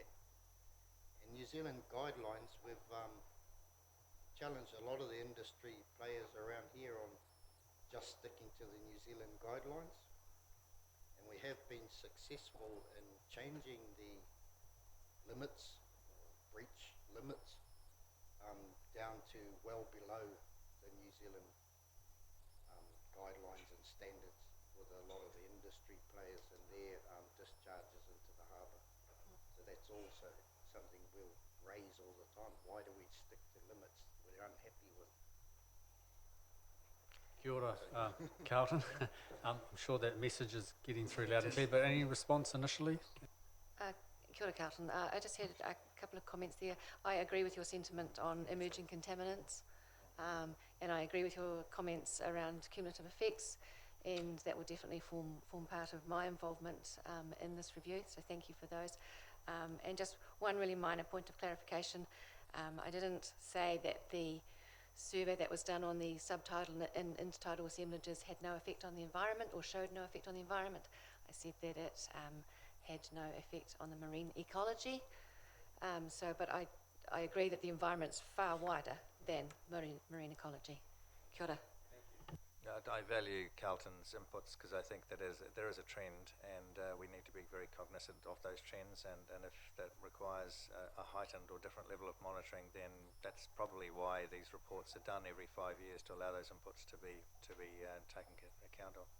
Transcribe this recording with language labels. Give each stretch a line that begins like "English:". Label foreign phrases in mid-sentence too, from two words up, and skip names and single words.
English: In New Zealand guidelines, we've challenged a lot of the industry players around here on just sticking to the New Zealand guidelines, and we have been successful in changing the limits, breach limits, down to well below the New Zealand guidelines and standards with a lot of the industry players and their discharges into the harbour. So that's also something we'll raise all the time. Why do we stick to limits we're unhappy with?
Māori: Kia ora, Carlton.
English: I'm sure that message is getting through loud and clear, but any response initially?
Māori: Kia ora, Carlton.
English: I just had a couple of comments there. I agree with your sentiment on emerging contaminants, and I agree with your comments around cumulative effects, and that will definitely form part of my involvement in this review, so thank you for those. And just one really minor point of clarification. I didn't say that the survey that was done on the subtitle and intertidal assemblages had no effect on the environment or showed no effect on the environment. I said that it had no effect on the marine ecology. But I agree that the environment's far wider than marine ecology.
Māori: Kia ora.
English: I value Carlton's inputs, because I think that there is a trend, and we need to be very cognizant of those trends, and if that requires a heightened or different level of monitoring, then that's probably why these reports are done every 5 years, to allow those inputs to be taken account of.